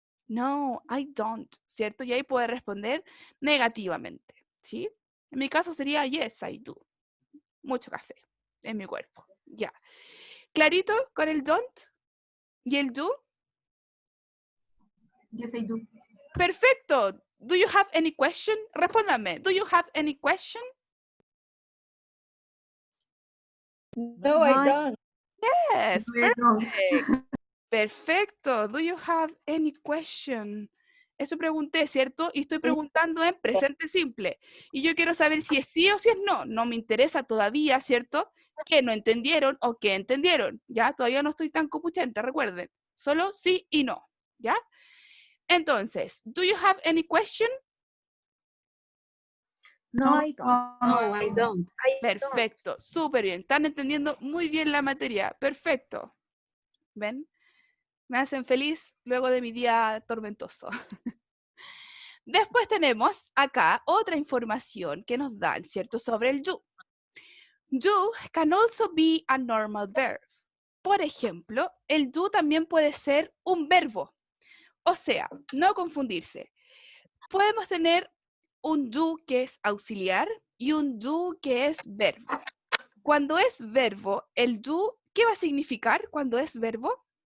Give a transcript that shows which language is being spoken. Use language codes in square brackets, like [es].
[en] No, I don't, [es] ¿cierto? Y ahí puede responder negativamente, ¿sí? En mi caso sería [en] yes, I do. [es] Mucho café en mi cuerpo. Ya. ¿Clarito con el don't y el do? [en] Yes, I do. [es] Perfecto. [en] Do you have any question? [es] Respóndame. [en] Do you have any question? No, I don't. Yes, perfect. Perfecto. Do you have any question? [es] Eso pregunté, ¿cierto? Y estoy preguntando en presente simple. Y yo quiero saber si es sí o si es no. No me interesa todavía, ¿cierto? Que no entendieron o que entendieron. ¿Ya? Todavía no estoy tan copuchenta, recuerden. Solo sí y no. ¿Ya? [en] Entonces, do you have any question? No, I don't. No, I don't. [es] Perfecto, súper bien. Están entendiendo muy bien la materia. Perfecto. ¿Ven? Me hacen feliz luego de mi día tormentoso. Después tenemos acá otra información que nos dan, ¿cierto? Sobre el do. [en] Do can also be a normal verb. [es] Por ejemplo, el do también puede ser un verbo. O sea, no confundirse. Podemos tener un do que es auxiliar y un do que es verbo. Cuando es verbo, el do, ¿qué va a significar cuando es verbo?